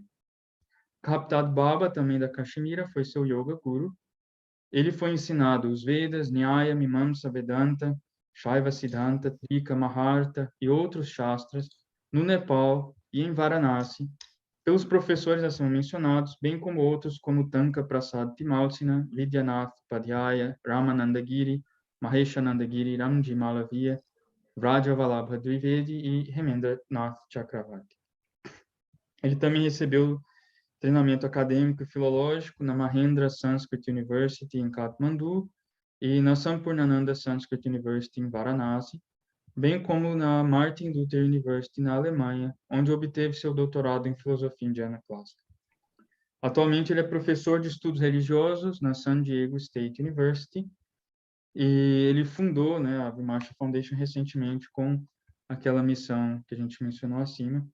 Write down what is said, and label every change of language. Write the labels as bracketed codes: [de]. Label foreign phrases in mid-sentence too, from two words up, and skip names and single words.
[pt] Kaptad Baba, também da Kashmira, foi seu Yoga Guru. Ele foi ensinado os Vedas, Nyaya, Mimamsa, Vedanta, Shaiva Siddhanta, Trika, Maharta e outros Shastras no Nepal e em Varanasi, pelos professores acima mencionados, bem como outros como Tanka Prasad Timalsina, Vidyanath Padhyaya, Ramanandagiri, Maheshanandagiri, Ramji Malavia, Vraja Vallabha Dwivedi e Hemendra Nath Chakravarti. Ele também recebeu treinamento acadêmico e filológico na Mahendra Sanskrit University em Kathmandu e na Sampurnananda Sanskrit University em Varanasi, bem como na Martin Luther University na Alemanha, onde obteve seu doutorado em filosofia indiana clássica. Atualmente ele é professor de estudos religiosos na San Diego State University e ele fundou, a Vimarsha Foundation recentemente com aquela missão que a gente mencionou acima.